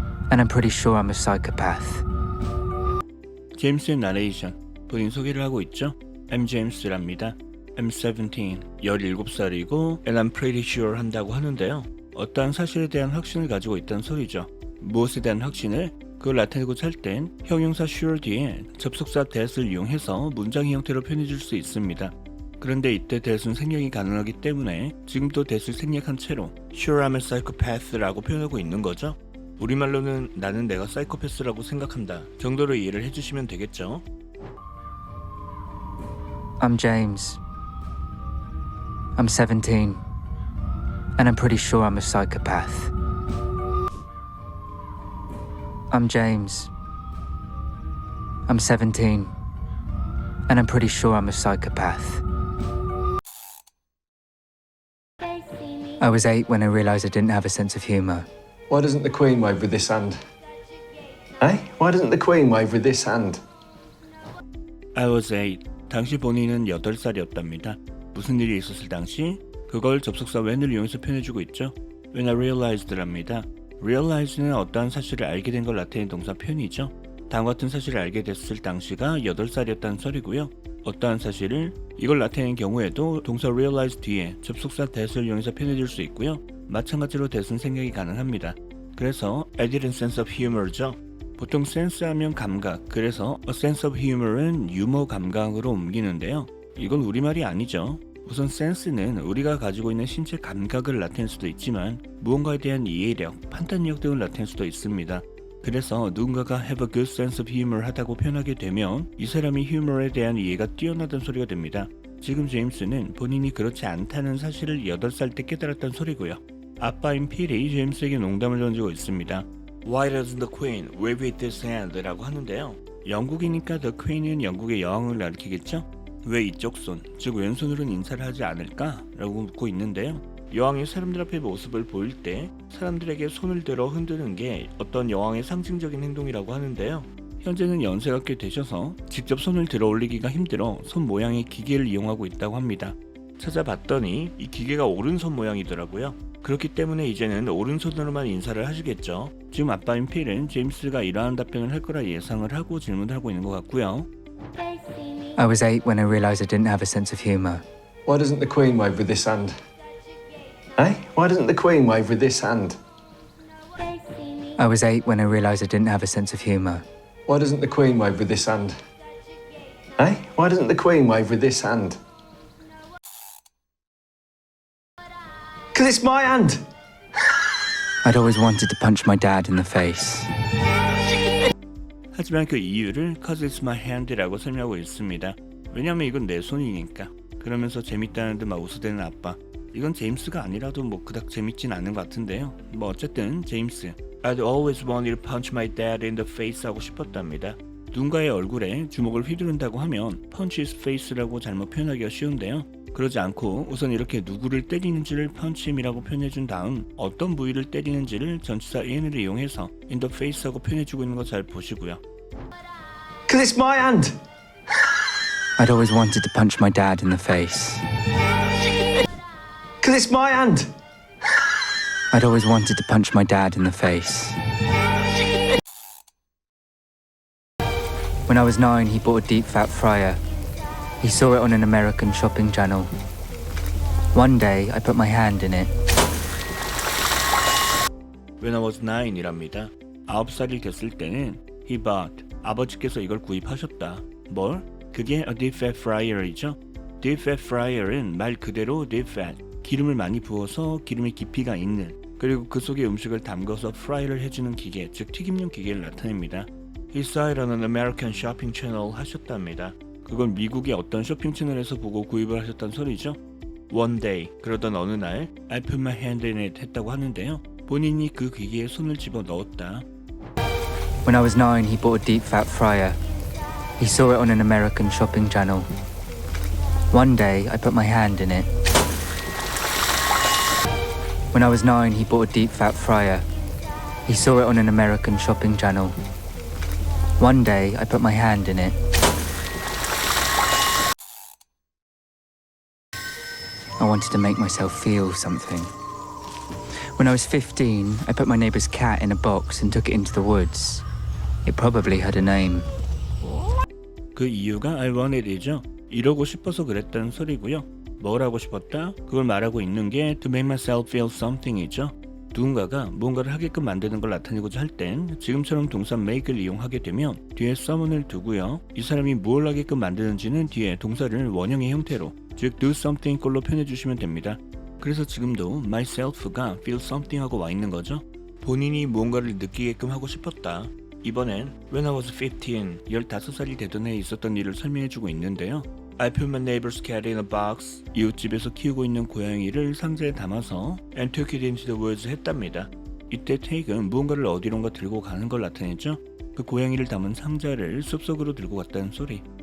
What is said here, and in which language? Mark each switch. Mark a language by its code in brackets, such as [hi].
[en] And I'm pretty sure I'm a psychopath. [ko] 제임스의 나레이션, 본인 소개를 하고 있죠? [en] I'm James랍니다. I'm 17, [ko] 17살이고 [en] and I'm pretty sure [ko] 한다고 하는데요. 어떠한 사실에 대한 확신을 가지고 있다는 소리죠. 무엇에 대한 확신을? 그걸 나타내고자 할 땐 형용사 sure 뒤에 접속사 that을 이용해서 문장의 형태로 표현해줄 수 있습니다. 그런데 이때 that은 생략이 가능하기 때문에 지금도 that을 생략한 채로 [en] sure I'm a psychopath [ko] 라고 표현하고 있는 거죠. 우리말로는 나는 내가 사이코패스라고 생각한다 정도로 이해를 해주시면 되겠죠. [en] I'm James. I'm 17. And I'm pretty sure I'm a psychopath. I'm James. I'm 17. And I'm pretty sure I'm a psychopath. I was 8 when I realized I didn't have a sense of humor. Why doesn't the Queen wave with this hand? Eh? Why doesn't the Queen wave with this hand? I was 8. [ko] 당시 본인은 8살이었답니다. 무슨 일이 있었을 당시? 그걸 접속사 when을 이용해서 표현해주고 있죠. [en] When I realized랍니다. [ko] realize는 어떠한 사실을 알게 된 걸 나타내는 동사 표현이죠. 다음과 같은 사실을 알게 됐을 당시가 8살이었다는 소리고요. 어떠한 사실을? 이걸 나타내는 경우에도 동사 realize 뒤에 접속사 that을 이용해서 표현해줄 수 있고요. 마찬가지로 that은 생략이 가능합니다. 그래서 [en] added sense of humor죠. [ko] 보통 sense 하면 감각, 그래서 a sense of humor은 유머 감각으로 옮기는데요. 이건 우리말이 아니죠. 우선 sense는 우리가 가지고 있는 신체 감각을 나타낼 수도 있지만 무언가에 대한 이해력, 판단력 등을 나타낼 수도 있습니다. 그래서 누군가가 [en] have a good sense of humor [ko] 하다고 표현하게 되면 이 사람이 휴머에 대한 이해가 뛰어나다는 소리가 됩니다. 지금 제임스는 본인이 그렇지 않다는 사실을 8살 때 깨달았다는 소리고요. 아빠인 필이 제임스에게 농담을 던지고 있습니다. [en] Why doesn't the Queen wave with this hand? [ko] 라고 하는데요. 영국이니까 the Queen은 영국의 여왕을 가리키겠죠? 왜 이쪽 손, 즉 왼손으로는 인사를 하지 않을까? 라고 묻고 있는데요. 여왕이 사람들 앞에 모습을 보일 때 사람들에게 손을 들어 흔드는 게 어떤 여왕의 상징적인 행동이라고 하는데요. 현재는 연세가 꽤 되셔서 직접 손을 들어 올리기가 힘들어 손 모양의 기계를 이용하고 있다고 합니다. 찾아봤더니 이 기계가 오른손 모양이더라고요. 그렇기 때문에 이제는 오른손으로만 인사를 하시겠죠. 지금 아빠인 필은 제임스가 이러한 답변을 할 거라 예상을 하고 질문을 하고 있는 것 같고요. [en] I was 8 when I realized I didn't have a sense of humor. Why doesn't the Queen wave with this hand? Eh? Why doesn't the Queen wave with this hand? I was 8 when I realized I didn't have a sense of humor. Why doesn't the Queen wave with this hand? Eh? Why doesn't the Queen wave with this hand? Because it's my hand! I'd always wanted to punch my dad in the face. [ko] 하지만 그 이유를 [en] cause it's my hand [ko] 라고 설명하고 있습니다. 왜냐면 이건 내 손이니까. 그러면서 재밌다는 듯 막 웃어대는 아빠. 이건 제임스가 아니라도 뭐 그닥 재밌진 않은 것 같은데요. 뭐 어쨌든 제임스 [en] I'd always wanted to punch my dad in the face [ko] 하고 싶었답니다. 누군가의 얼굴에 주먹을 휘두른다고 하면 [en] punch his face [ko] 라고 잘못 표현하기가 쉬운데요. 그러지 않고 우선 이렇게 누구를 때리는지를 [en] punch him [ko] 이라고 표현해준 다음 어떤 부위를 때리는지를 전치사 in을 이용해서 [en] in the face [ko] 하고 표현해주고 있는 거 잘 보시고요. [en] Because it's my hand! I'd always wanted to punch my dad in the face. Because it's my hand! I'd always wanted to punch my dad in the face. When I was 9, he bought a deep fat fryer. He saw it on an American shopping channel. One day, I put my hand in it. When I was 9이랍니다. [ko] 9살이 됐을 때는 [en] he bought. [ko] 아버지께서 이걸 구입하셨다. 뭘? 그게 [en] a deep fat fryer이죠. [ko] deep fat fryer은 말 그대로 deep fat, 기름을 많이 부어서 기름의 깊이가 있는, 그리고 그 속에 음식을 담궈서 프라이를 해주는 기계, 즉 튀김용 기계를 나타냅니다. [en] He saw it on an American shopping channel [ko] 하셨답니다. 그걸 미국의 어떤 쇼핑 채널에서 보고 구입을 하셨단 소리죠. [en] One day, [ko] 그러던 어느 날 [en] I put my hand in it [ko] 했다고 하는데요. 본인이 그 기계에 손을 집어 넣었다. [en] When I was 9, he bought a deep fat fryer. He saw it on an American shopping channel. One day, I put my hand in it. When I was 9, he bought a deep fat fryer. He saw it on an American shopping channel. One day, I put my hand in it. I wanted to make myself feel something. When I was 15, I put my neighbour's cat in a box and took it into the woods. It probably had a name. [ko] 그 이유가 [en] I wanted [ko] 이죠. 이러고 싶어서 그랬다는 소리고요. 뭘 하고 싶었다? 그걸 말하고 있는 게 [en] to make myself feel something [ko] 이죠. 누군가가 뭔가를 하게끔 만드는 걸 나타내고자 할 땐 지금처럼 동사 make를 이용하게 되면 뒤에 someone을 두고요. 이 사람이 뭘 하게끔 만드는지는 뒤에 동사를 원형의 형태로, 즉 [en] do something [ko] 꼴로 표현해 주시면 됩니다. 그래서 지금도 myself가 [en] feel something [ko] 하고 와 있는 거죠. 본인이 무언가를 느끼게끔 하고 싶었다. 이번엔 [en] when I was 15, [ko] 15살이 되던 해에 있었던 일을 설명해주고 있는데요. [en] I put my neighbor's cat in a box. [ko] 이웃집에서 키우고 있는 고양이를 상자에 담아서 [en] and took it into the woods [ko] 했답니다. 이때 take은 무언가를 어디론가 들고 가는 걸 나타내죠. 그 고양이를 담은 상자를 숲속으로 들고 갔다는 소리.